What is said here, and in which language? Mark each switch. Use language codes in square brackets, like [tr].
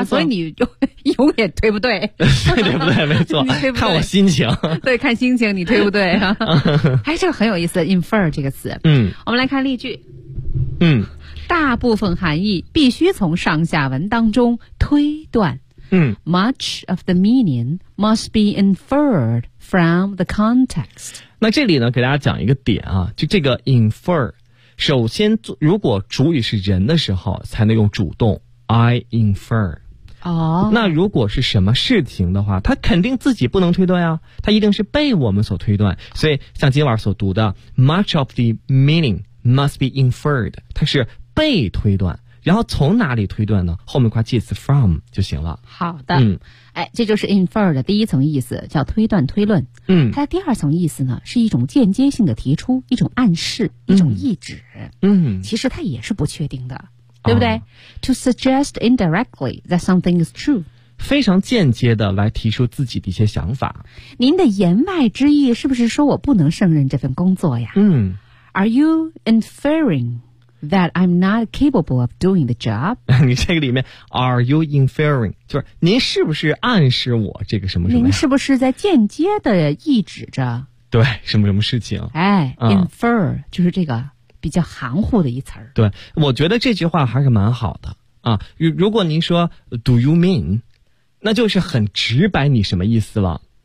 [zh] 啊，所以你就永远推不对。对对不对，没错，对对，看我心情。对，看心情，你推不对啊。哎，这个很有意思 ，infer 这个词。嗯，我们来看例句。嗯，大部分含义必须从上下文当中推断。嗯 [en] ，much of the meaning must be inferred from the context。 [zh] 那这里呢，给大家讲一个点啊，就这个 infer。首先，如果主语是人的时候，才能用主动 I infer。哦，那如果是什么事情的话，他肯定自己不能推断啊，他一定是被我们所推断。所以，像今晚所读的 ， [en] much of the meaning must be inferred， [zh] 它是被推断。然后从哪里推断呢？后面挂介词 from 就行了。好的，嗯，哎，这就是 infer 的第一层意思，叫推断推论。嗯，它的第二层意思呢，是一种间接性的提出，一种暗示，一种意指。嗯，其实它也是不确定的，嗯，对不对，啊，？ [en] To suggest indirectly that something is true， [zh] 非常间接的来提出自己的一些想法。您的言外之意是不是说我不能胜任这份工作呀？嗯 [en] ，Are you inferring？ That I'm not capable of doing the job. [zh] 你这个里面 [en] are you inferring? [zh] 就是您是不是暗示我这个什么什么？您是不是在间接的意指着？对，什么什么事情？哎，嗯，infer 就是这个比较含糊的一词儿。对，我觉得这句话还是蛮好的啊。如果您说 [en] do you mean， [zh] 那就是很直白你什么意思了。